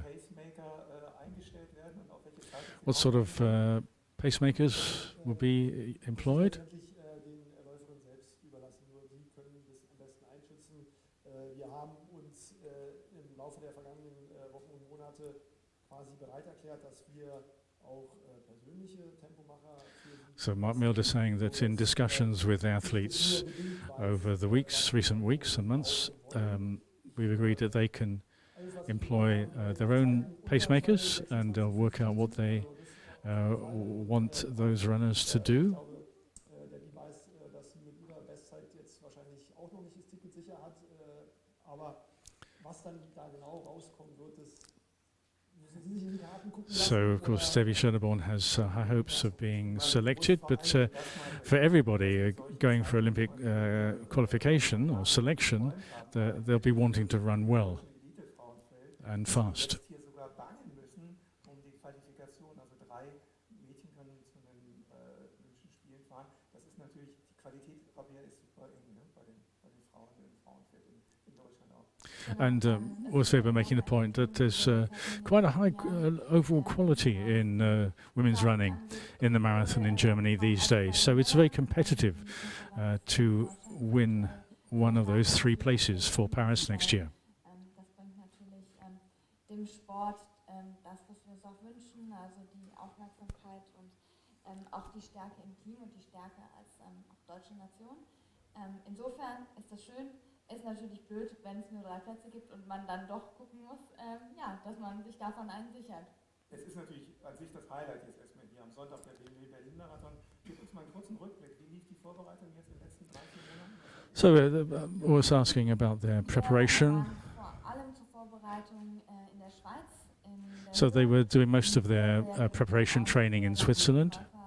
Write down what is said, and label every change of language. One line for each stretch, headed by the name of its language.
German: Pacemaker eingestellt werden und auf welche Zeit?
English: What sort of pacemakers will be employed?
German: Den Läuferinnen selbst überlassen, nur die können das am besten einschätzen. Wir haben uns im Laufe der vergangenen Wochen und Monate quasi bereit erklärt, dass wir auch persönliche Tempomacher für sie.
English: So Mark Milde is saying that in discussions with athletes over the recent weeks and months, we've agreed that they can employ their own pacemakers and they'll work out what they want those runners to do.
German: Debbie weiß, dass sie mit ihrer Bestzeit jetzt wahrscheinlich auch noch nicht das Ticket sicher hat, aber was dann da genau rauskommen wird, das müssen Sie sich in die Karten gucken lassen.
English: So, of course, Debbie Schöneborn has high hopes of being selected, but for everybody going for Olympic qualification or selection, they'll be wanting to run well and fast.
German: Hier sogar bangen müssen die Qualifikation, also 3 Mädchen können zu den Olympischen Spielen fahren. Das ist natürlich, die Qualität ist super eng, ne? bei den Frauen im Frauenfeld in Deutschland auch.
English: And also we're making the point that there's quite a high overall quality in women's running in the marathon in Germany these days. So it's very competitive to win one of those 3 places for Paris next year.
German: Das bringt natürlich dem Sport das, was wir uns auch wünschen, also die Aufmerksamkeit und auch die Stärke im Team und die Stärke als auch deutsche Nation. Insofern ist das schön. Ist natürlich blöd, wenn es nur 3 Plätze gibt und man dann doch gucken muss, dass man sich davon einen sichert. Es ist natürlich an sich das Highlight jetzt erstmal hier am Sonntag der BMW BERLIN-MARATHon. Gib uns mal einen kurzen Rückblick. Wie lief die Vorbereitung jetzt in den letzten 3-4 Monaten?
English: So I was asking about their preparation.
German: Vor allem zur Vorbereitung in der Schweiz.
English: So they were doing most of their preparation training in Switzerland.